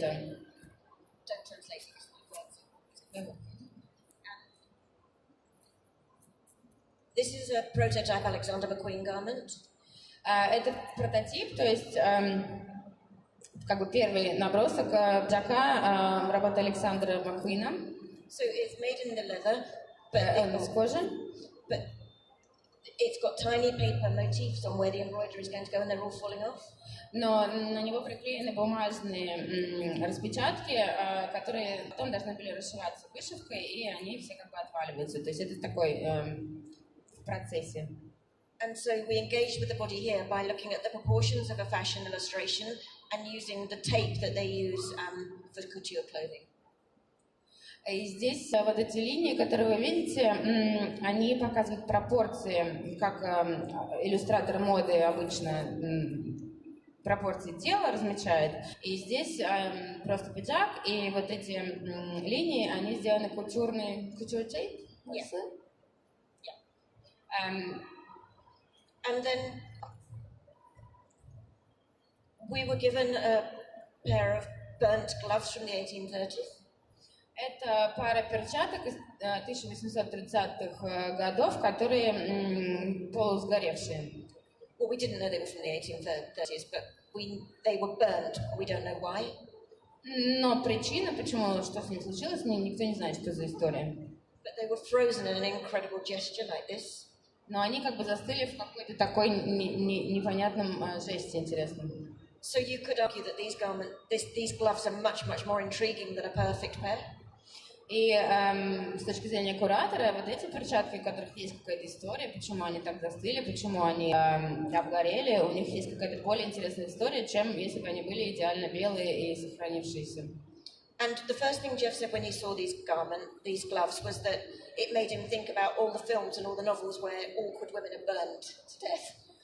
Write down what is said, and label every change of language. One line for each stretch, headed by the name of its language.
English: Don't translate it. This is a prototype Alexander McQueen garment.
Russian: Это прототип, то есть как бы первый набросок пиджака работы Александра Маккуина.
English: So it's made in the leather, but
Russian: Из кожи.
English: It's got tiny paper motifs on where the embroidery is going to go, and they're all falling off.
Russian: Но на него приклеены бумажные распечатки, которые потом должны были расшиваться вышивкой, и они все как бы отваливаются. То есть это такой в процессе.
English: And so we engaged with the body here by looking at the proportions of a fashion illustration and using the tape that they use for couture clothing.
Russian: И здесь вот эти линии, которые вы видите, они показывают пропорции, как иллюстратор моды обычно пропорции тела размечает. И здесь просто пиджак, и вот эти линии, они сделаны кутюрной...
English: Couture tape? Yeah. Yeah. And then we were given a pair of burnt gloves from the 1830s.
Russian: Это пара перчаток из 1830-х годов, которые полусгоревшие.
English: Well, we didn't know they were from the 1830s, but they were burnt. We don't know why.
Russian: Но причина, почему, что с ним случилось, никто не знает, что за история.
English: But they were frozen in an incredible gesture like this.
Russian: Но они как бы застыли в какой-то такой непонятном жесте интересном.
English: So you could argue that these gloves are much more intriguing than a perfect pair.
Russian: И с точки зрения куратора, вот эти перчатки, у которых есть какая-то история, почему они так застыли, почему они обгорели, у них есть какая-то более интересная история, чем если бы они были идеально белые и сохранившиеся.
English: And the first thing Jeff said when he saw these gloves, was that it made him think about all the films and all the novels where awkward women are burned to death.